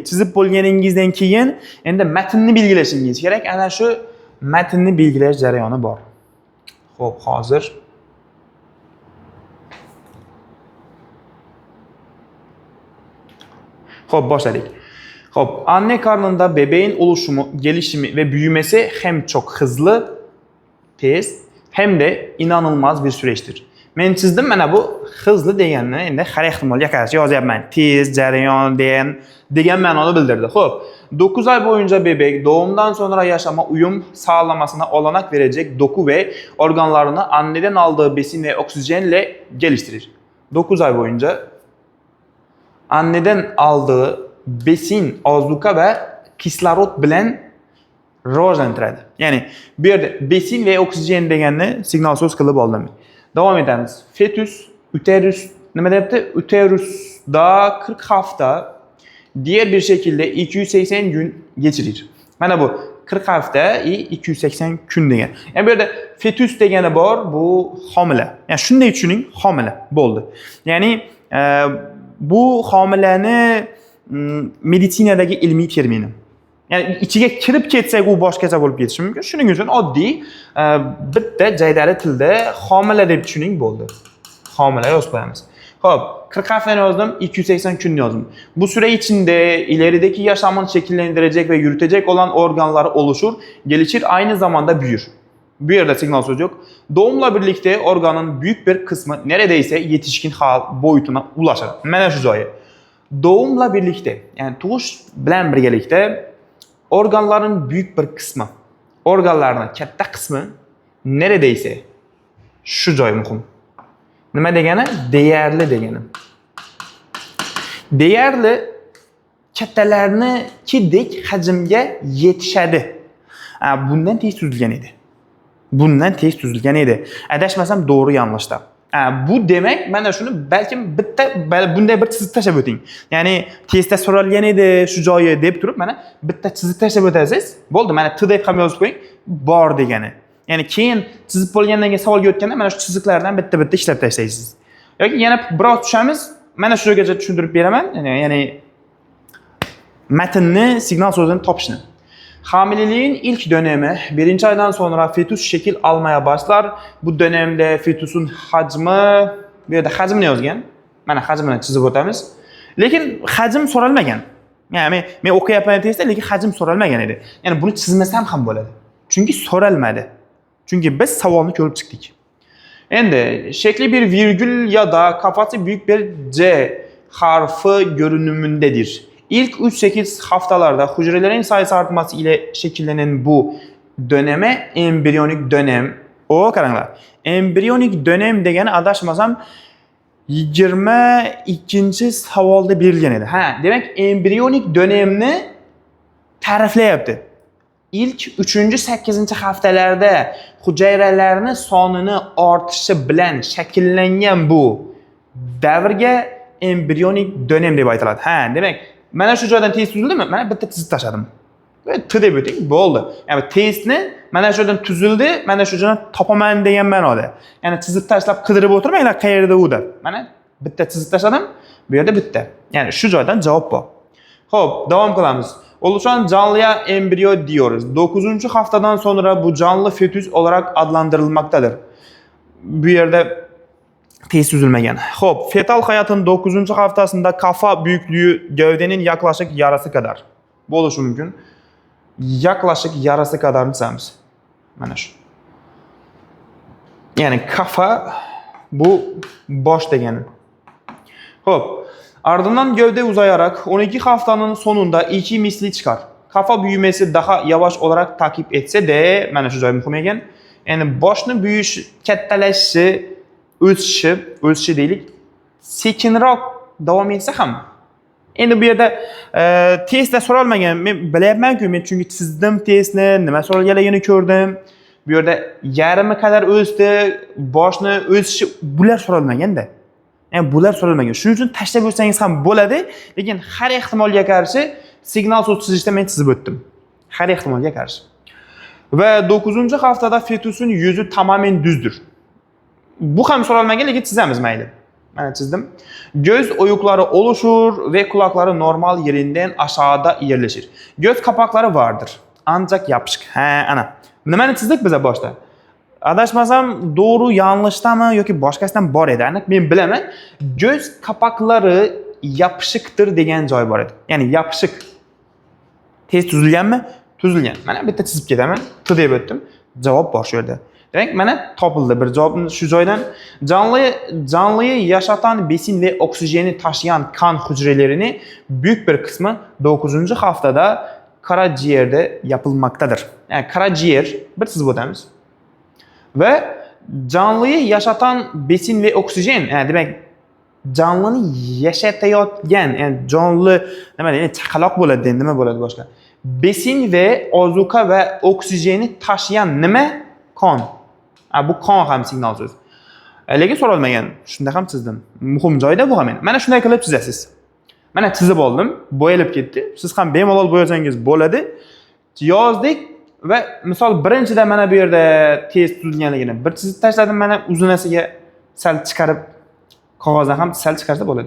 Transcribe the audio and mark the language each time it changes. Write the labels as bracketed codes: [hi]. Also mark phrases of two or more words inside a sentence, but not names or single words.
[uz] Chizib bo'lganingizdan keyin endi matnni belgilashingiz kerak. Ana shu matnni belgilash jarayoni bor. Xo'p, hozir Xo'p, başladık. Xo'p, [tr] anne karnında bebeğin oluşumu, gelişimi ve büyümesi hem çok hızlı, tez, hem de inanılmaz bir süreçtir. [uz] Men chizdim mana bu hızlı deganni endi har ehtimolga qarshi yozyapman. Tez, jarayon degan ma'noni bildirdi. [tr] Xo'p, 9 ay boyunca bebek doğumdan sonra yaşama uyum sağlamasına olanak verecek doku ve organlarını anneden aldığı besin ve oksijenle geliştirir. [uz] 9 ay boyunca [tr] anneden aldığı besin, [uz] ozuqa ve kislorod bilan rivojlantiradi. Ya'ni bu yerda [tr] besin ve oksijen [uz] deganni signal so'z qilib oldim. Devam edemiz. Fetüs, uterus, nima deyapti? [tr] Uterusda 40 hafta, diğer bir şekilde 280 gün geçirir. [uz] Mana bu 40 hafta 280 kun degan. Yani bu yerda fetüs degani bor, bu homila. Yani shunday tushuning, homila bo'ldi. Ya'ni bu homilani meditsinadagi ilmiy termini. Yani ichiga kirib ketsak u boshqacha bo'lib ketishi mumkin. Shuning uchun oddiy bitta jaydari tilda homila deb tushuning bo'ldi. Homila yozib qo'yamiz. Xo'p, 40 haftani yozdim, 280 kunni yozdim. [tr] Bu süre içinde ilerideki yaşamını şekillendirecek ve yürütecek olan organları oluşur, gelişir, aynı zamanda büyür. Bu yerde signal söz yok. Doğumla birlikte organın büyük bir kısmı neredeyse yetişkin hal boyutuna ulaşır. [uz] Mana shu joyi. [tr] Doğumla birlikte, [uz] yani tug'ish bilan birgalikda [tr] organların büyük bir kısmı, organlarının katta kısmı neredeyse şu [uz] joy muhim. Nima degani? Değerli degani. Değerli kattalarnikidek hajmga yetishadi. Bundan tez tuzilgan edi. Bundan tez tuzilgan edi. Adashmasam [tr] doğru yanlışda. [uz] Bu demek, mana shuni balkim bitta bunday bir chizib tashlab o'ting. Ya'ni tezda so'ralgan edi shu joyi deb turib, mana bitta chizib tashlab o'tasiz. Bo'ldi, mana t deb ham yozib qo'ying, bor degani. Ya'ni keyin chizib bo'lgandan keyin savolga o'tganda mana shu chiziqlardan bitta ishlab tashlaysiz. Yoki yana biroz tushamiz, mana shu joygacha tushuntirib beraman. Ya'ni matnni, signal so'zini topishni. [tr] Hamileliğin ilk dönemi, birinci aydan sonra fetüs şekil almaya başlar. Bu dönemde fetüsün hacmi, [uz] bu yerda hacmini yozgan. Mana hacmini chizib o'tamiz. Lekin hajm so'ralmagan. Ya'ni men o'qiyapman tezda, lekin hajm so'ralmagan edi. Ya'ni buni chizmasam ham bo'ladi. Chunki so'ralmadi. Çünkü biz savolni ko'rib chiqdik. [tr] Endi şekli bir virgül ya da kafası büyük bir C harfi görünümündedir. İlk 3-8 haftalarda hücrelerin sayısı artması ile şekillenen bu döneme embriyonik dönem. [uz] Qaranglar. [tr] Embriyonik dönem [uz] degani adashmasam 22. savolda berilgan edi. Demek [tr] embriyonik dönemni [uz] ta'riflayapti. [tr] İlk 3-8 haftalarda hücrelerin [uz] sonini ortishi bilan shakllangan bu davrga [tr] embriyonik dönem [uz] deb aytiladi. Demek mana shu joydan test tuzildimi? Mana bitta chizib tashladim. T deb o'ting, bo'ldi. Ya'ni testni mana shu joydan tuzildi, mana shu joydan topaman degan ma'noda. Ya'ni chizib tashlab qidirib o'tirmanglar qayerda u deb. Mana bitta chizib tashladim, bu yerda bitta. Ya'ni shu joydan javob bor. Xo'p, davom qilamiz. [tr] Oluşan canlıya embriyo diyoruz. 9. haftadan sonra bu canlı fetüs olarak adlandırılmaktadır. [uz] Bu yerde tez tuzilmagan. [tr] Xo'p, fetal hayatın 9. haftasında kafa büyüklüğü gövdenin yaklaşık yarısı kadar. [uz] Bu bo'lishi mumkin. [tr] Yaklaşık yarısı kadar chizamiz. [uz] Mana shu. Ya'ni kafa bu bosh degani. Xo'p, [tr] ardından gövde uzayarak 12 haftanın sonunda 2 misli çıkar. Kafa büyümesi daha yavaş olarak takip etse de, [uz] mana shu joy muhim ekan. Ya'ni boshni büyüyüş, kattalashishi, o'sishi deylik, sekinroq davom etsa ham. Endi bu yerda testda so'ralmagan. Men bilyapman-ku, men chunki chizdim testni, nima so'ralganligini ko'rdim. Bu yerda yarimi qadar o'sdi, boshni o'sishi bular so'ralmaganda. Yani bular so'ralmagan. Shuning uchun tashlab o'tsangiz ham bo'ladi, lekin har ehtimolga qarshi signal so'z chizishda men chizib o'tdim. Har ehtimolga qarshi. [tr] Ve 9. haftada fetüsün yüzü tamamen düzdür. [uz] Bu ham so'ralmagan, lekin chizamiz mayli. Mana chizdim. [tr] Göz oyukları oluşur ve kulakları normal yerinden aşağıda yerleşir. Göz kapakları vardır. Ancak yapışık. [uz] Ana. Nimani chizdik biz boshda? adashmasam [tr] doğru yanlishdami [uz] yoki boshqasidan bor edi. Aniq men bilaman. [tr] Göz kapaklari yopishikdir [uz] degan joy bor edi. Ya'ni yopishiq. Tez tuzilganmi? Tuzilgan. Mana bitta chizib ketaman. T deb o'tdim. Javob bor shu yerda. Demak, mana topildi bir javobni shu joydan. [tr] Canlıyı yaşatan besin ve oksijeni taşıyan kan hücrelerinin büyük bir kısmı 9. haftada karaciğerde yapılmaktadır. Yani karaciğer bir [uz] çizib o'tamiz. [tr] Ve canlıyı yaşatan besin ve oksijen, [uz] yani demek canlını yaşatayotgan, yani canlı nima deydi, chaqaloq bo'ladi, nima bo'ladi boshqa. [tr] Besin ve ozuqa ve oksijeni taşıyan nima? [uz] Qon. Bu qon ham signal so'z. Lekin so'ralmagan. Shunda ham chizdim. Muhim joyda bu ham. Mana shunday qilib chizasiz. Mana chizib oldim, bo'yalib ketdi. Siz ham bemalol bo'yasangiz bo'ladi. Yozdik va misol birinchida mana bu yerda tez tuzilganligini bir chizib tashladim, mana uzunasiga sal chiqarib qog'ozdan ham sal chiqarsa bo'ladi.